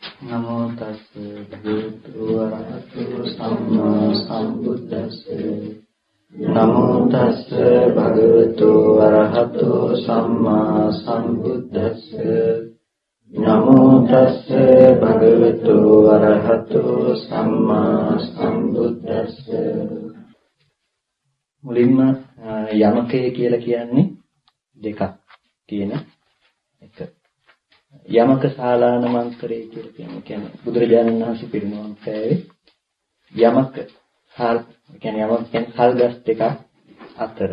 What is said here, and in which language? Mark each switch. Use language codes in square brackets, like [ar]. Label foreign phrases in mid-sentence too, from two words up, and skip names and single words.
[pi] නමෝ තස්ස භගවතු වරහතු සම්මා සම්බුද්දස්ස නමෝ තස්ස භගවතු වරහතු සම්මා සම්බුද්දස්ස නමෝ තස්ස භගවතු වරහතු සම්මා සම්බුද්දස්ස. [si] මුලින්ම යමකය කියලා කියන්නේ දෙකක් තියෙන එක. යමක ශාලාන මන්ත්‍රය කියලා කියන්නේ බුදුරජාණන් වහන්සේ පිරිනමන පෑවේ යමක කියන්නේ කල්ගස් දෙකක් අතර.